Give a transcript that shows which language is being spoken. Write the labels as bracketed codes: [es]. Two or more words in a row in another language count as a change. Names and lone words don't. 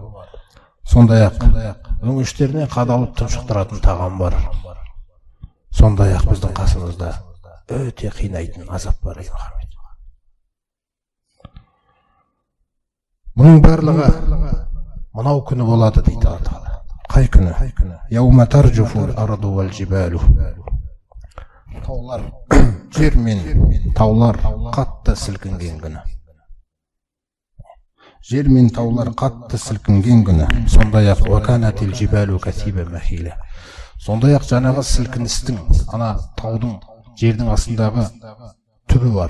[kk] Сондай-ақ өңештеріне қадалып тұншықтыратын тағам бар. Сондай-ақ біздің қасымызда өте қинайтын азап бар, ей Мұхаммед. Мұның барлығы мынау күні болады дейді Алла Тағала. Қай күні? [ar] يوم ترجف الأرض والجبال. [kk] Таулар, жер мен таулар қатты сілкінген күні. Жер мен таулар қатты сілкінген күні. Сондай-ақ [ar] وكانت الجبال كثيبا مهيلا. [kk] Сондай-ақ жаңағы сілкіністің, ана таудың, жердің астындағы түбі бар.